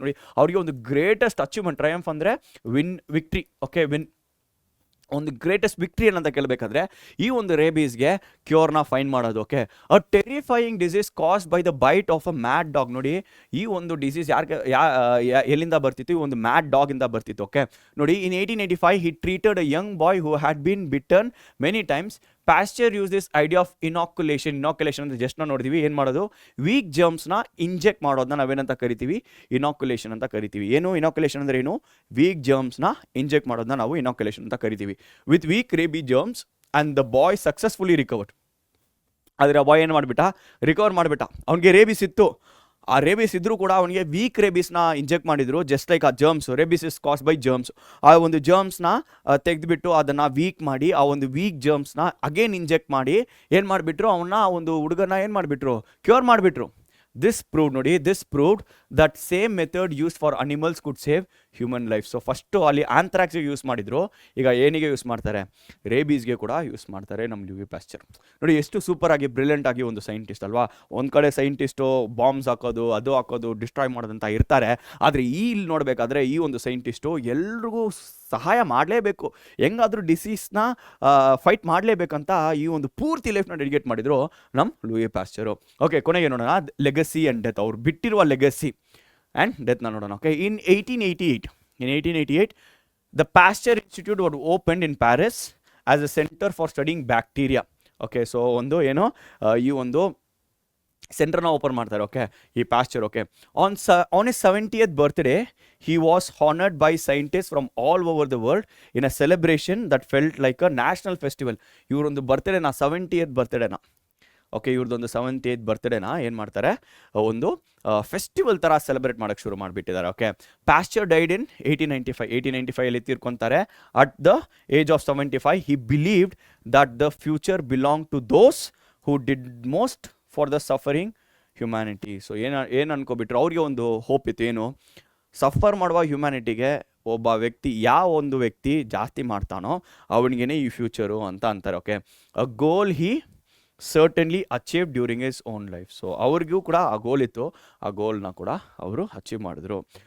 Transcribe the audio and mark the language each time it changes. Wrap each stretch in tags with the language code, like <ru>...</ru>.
<kn>ನೋಡಿ, ಅವ್ರಿಗೆ ಒಂದು ಗ್ರೇಟೆಸ್ಟ್ ಅಚೀವ್ಮೆಂಟ್, ಟ್ರಯಂಫ್ ಅಂದರೆ ವಿಕ್ಟ್ರಿ. ಓಕೆ, ಒಂದು ಗ್ರೇಟೆಸ್ಟ್ ವಿಕ್ಟ್ರಿ ಏನಂತ ಕೇಳಬೇಕಾದ್ರೆ ಈ ಒಂದು ರೇಬೀಸ್ಗೆ ಕ್ಯೂರ್ನ ಫೈಂಡ್ ಮಾಡೋದು.</kn> <en>Okay, a terrifying disease caused by the bite of a mad dog.</en> <kn>ನೋಡಿ, ಈ ಒಂದು ಡಿಸೀಸ್ ಎಲ್ಲಿಂದ ಬರ್ತಿತ್ತು? ಈ ಒಂದು ಮ್ಯಾಡ್ ಡಾಗಿಂದ ಬರ್ತಿತ್ತು.</kn> <en>Okay, ನೋಡಿ, in 1885 he treated a young boy who had been bitten many times. Pasteur used this idea of inoculation</en> <kn>ಅಂದರೆ ಜಸ್ಟ್ ನಾವು ನೋಡಿದ್ವಿ. ಏನು ಮಾಡೋದು? ವೀಕ್ ಜರ್ಮ್ಸ್ನ ಇಂಜೆಕ್ಟ್ ಮಾಡೋದನ್ನ ನಾವೇನಂತ ಕರಿತೀವಿ? ಇನಾಕ್ಯುಲೇಷನ್ ಅಂತ ಕರಿತೀವಿ. ಏನು ಇನಾಕ್ಯುಲೇಷನ್ ಅಂದರೆ ಏನು? ವೀಕ್ ಜರ್ಮ್ಸ್ನ ಇಂಜೆಕ್ಟ್ ಮಾಡೋದನ್ನ ನಾವು ಇನಾಕ್ಯುಲೇಷನ್ ಅಂತ ಕರಿತೀವಿ.</kn> <en>With weak rabies germs and the boy successfully recovered.</en> <kn>ಆದರೆ ಆ ಬಾಯ್ ಏನು ಮಾಡಿಬಿಟ್ಟ? ರಿಕವರ್ ಮಾಡಿಬಿಟ್ಟ. ಅವನಿಗೆ ರೇಬೀಸ್ ಇತ್ತು. ಆ ರೇಬೀಸ್ ಇದ್ರೂ ಕೂಡ ಅವನಿಗೆ ವೀಕ್ ರೇಬೀಸ್ನ ಇಂಜೆಕ್ಟ್ ಮಾಡಿದ್ರು.</kn> <en>Just like ಆ germs, rabies is caused by germs.</en> <kn>ಆ ಒಂದು ಜರ್ಮ್ಸ್ನ ತೆಗೆದುಬಿಟ್ಟು ಅದನ್ನು ವೀಕ್ ಮಾಡಿ ಆ ಒಂದು ವೀಕ್ ಜರ್ಮ್ಸ್ನ ಅಗೇನ್ ಇಂಜೆಕ್ಟ್ ಮಾಡಿ ಏನು ಮಾಡಿಬಿಟ್ರು? ಅವನ್ನ ಆ ಒಂದು ಹುಡುಗನ ಏನು ಮಾಡಿಬಿಟ್ರು? ಕ್ಯೂರ್ ಮಾಡಿಬಿಟ್ರು.</kn> <en>This proved that same method used for animals could save human life.</en> <kn>So first ಅಲ್ಲಿ ಆಂಥ್ರಾಕ್ಸ್ಗೆ ಯೂಸ್ ಮಾಡಿದ್ರು, ಈಗ ಏನಿಗೆ ಯೂಸ್ ಮಾಡ್ತಾರೆ? ರೇಬೀಸ್ಗೆ ಕೂಡ ಯೂಸ್ ಮಾಡ್ತಾರೆ ನಮ್ಮ ಲೂಯಿ ಪ್ಯಾಸ್ಚರ್. ನೋಡಿ, ಎಷ್ಟು ಸೂಪರಾಗಿ ಬ್ರಿಲಿಯಂಟ್ ಆಗಿ ಒಂದು ಸೈಂಟಿಸ್ಟ್ ಅಲ್ವಾ. ಒಂದು ಕಡೆ ಸೈಂಟಿಸ್ಟು ಬಾಂಬ್ಸ್ ಹಾಕೋದು ಡಿಸ್ಟ್ರಾಯ್ ಮಾಡೋದಂತ ಇರ್ತಾರೆ. ಆದರೆ ಇಲ್ಲಿ ನೋಡಬೇಕಾದ್ರೆ ಈ ಒಂದು ಸೈಂಟಿಸ್ಟು ಎಲ್ರಿಗೂ ಸಹಾಯ ಮಾಡಲೇಬೇಕು, ಹೆಂಗಾದರೂ ಡಿಸೀಸ್ನ ಫೈಟ್ ಮಾಡಲೇಬೇಕಂತ ಈ ಒಂದು ಪೂರ್ತಿ ಲೈಫ್ನ ಡೆಡಿಕೇಟ್ ಮಾಡಿದ್ರು ನಮ್ಮ ಲೂಯಿ ಪ್ಯಾಸ್ಚರು. ಓಕೆ, ಕೊನೆಗೆ ನೋಡೋಣ ಲೆಗಸಿ ಆ್ಯಂಡ್ ಡೆತ್. ಅವ್ರು ಬಿಟ್ಟಿರುವ ಲೆಗಸಿ ಆ್ಯಂಡ್ ಡೆತ್ನ ನೋಡೋಣ.</kn> <en>Okay, in 1888 the Pasteur Institute was opened in Paris as a centre for studying bacteria.</en> <kn>Okay, so ಒಂದು ಏನು ಈ ಒಂದು ಸೆಂಟರ್ನ ಓಪನ್ ಮಾಡ್ತಾರೆ. ಓಕೆ, ಈ pastor.</kn> <en>Okay, on his 70th birthday he was honored by scientists from all over the world in a celebration that felt like a national festival.</en> <kn>ಇವರೊಂದು ಬರ್ತ್ಡೇನ 70th ಬರ್ತ್ಡೇನ okay, ಇವ್ರದ್ದೊಂದು 78th ಬರ್ತ್ಡೇನ ಏನು ಮಾಡ್ತಾರೆ? ಒಂದು festival ಥರ celebrate ಮಾಡೋಕ್ಕೆ ಶುರು ಮಾಡಿಬಿಟ್ಟಿದ್ದಾರೆ.</kn> <en>okay, Pasteur died in 1895</en> <kn>ತೀರ್ಕೊತಾರೆ.</kn> <en>At the age of 75 he believed that the future belonged to those who did most for the suffering humanity.</en> <kn>So ಏನು ಅನ್ಕೋಬಿಟ್ರು? ಅವ್ರಿಗೆ ಒಂದು ಹೋಪ್ ಇತ್ತು. ಏನು? ಸಫರ್ ಮಾಡುವ ಹ್ಯುಮ್ಯಾನಿಟಿಗೆ ಯಾವ ಒಂದು ವ್ಯಕ್ತಿ ಜಾಸ್ತಿ ಮಾಡ್ತಾನೋ ಅವನಿಗೇನೆ ಈ ಫ್ಯೂಚರು ಅಂತ ಅಂತಾರೆ.</kn> <en>Okay, a goal he certainly achieve during his own life.</en> <kn>So ಅವ್ರಿಗೂ ಕೂಡ ಆ ಗೋಲ್ ಇತ್ತು, ಆ ಗೋಲ್ನ ಕೂಡ ಅವರು ಅಚೀವ್ ಮಾಡಿದ್ರು.</kn>